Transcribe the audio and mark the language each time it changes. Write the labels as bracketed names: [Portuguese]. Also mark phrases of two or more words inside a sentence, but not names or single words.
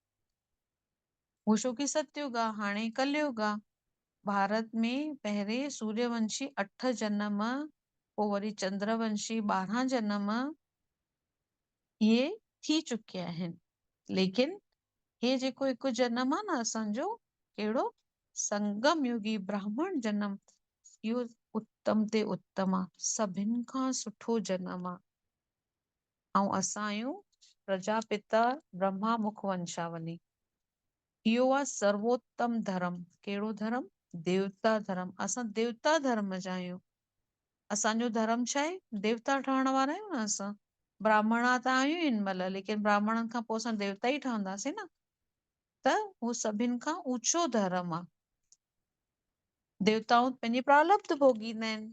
[Sindhi] वो छो कि सतयुग आहे, हाणे कलयुग आहे। भारत में पहिरें सूर्यवंशी 8 जन्म, पोइ वरी चंद्रवंशी 12 जन्म इहे थी चुकिया आहिनि। लेकिन हे जेको हिकु जन्म आहे न असांजो, कहिड़ो? संगम युगी ब्राह्मण जन्म, इहो उत्तम ते उत्तम आहे, सभिनि खां सुठो जन्म आहे। ऐं असां आहियूं प्रजापिता ब्रह्मा मुख वंशावली। इहो आहे सर्वोत्तम धर्म। कहिड़ो धर्म? देवता धर्म। असां देवता धर्म जा आहियूं। असांजो धर्म छा आहे? देवता ठहण वारा आहियूं न असां। ब्राह्मणा त आहियूं हिन महिल, लेकिन ब्राह्मणनि खां पोइ असां देवता ई ठहंदासीं न। त उहो सभिनि खां ऊंचो धर्म आहे। देवताऊं पंहिंजी प्रालब्ध भोगींदा आहिनि।